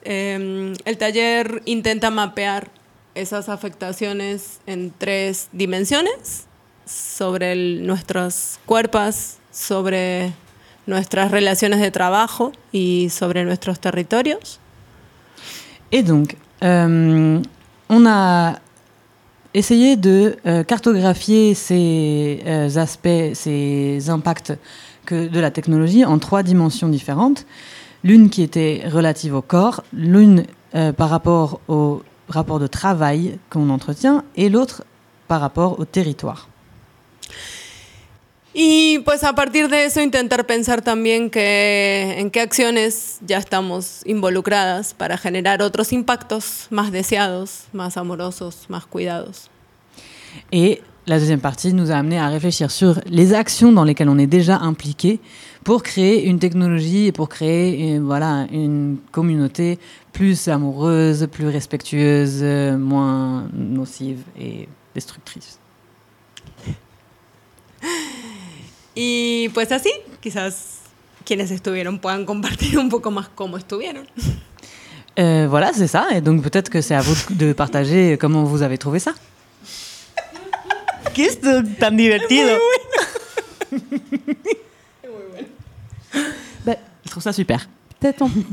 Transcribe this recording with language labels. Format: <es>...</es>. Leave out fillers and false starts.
<es>El taller intenta mapear esas afectaciones en tres dimensiones sobre nuestros cuerpos, sobre nuestras relaciones de trabajo y sobre nuestros territorios.</es> <fr>Et donc, on a essayé de cartographier ces aspects, ces impacts de la technologie en trois dimensions différentes. L'une qui était relative au corps, l'une par rapport au rapport de travail qu'on entretient et l'autre par rapport au territoire.</fr> <es>Y pues a partir de eso intentar pensar también que en qué acciones ya estamos involucradas para generar otros impactos más deseados, más amorosos, más cuidados.</es> <fr>Et la deuxième partie nous a amené à réfléchir sur les actions dans lesquelles on est déjà impliqué pour créer une technologie et pour créer une communauté plus amoureuse, plus respectueuse, moins nocive et destructrice.</fr> <es>Et pues así, quizás quienes estuvieron puedan compartir un poco más cómo estuvieron.</es> <fr>Voilà, c'est ça. Et donc peut-être que c'est à vous de partager comment vous avez trouvé ça.</fr> <es>¿Qué es tan divertido? Es muy bueno. Es muy bueno.</es> <fr>Je trouve ça super. Peut-être en</fr>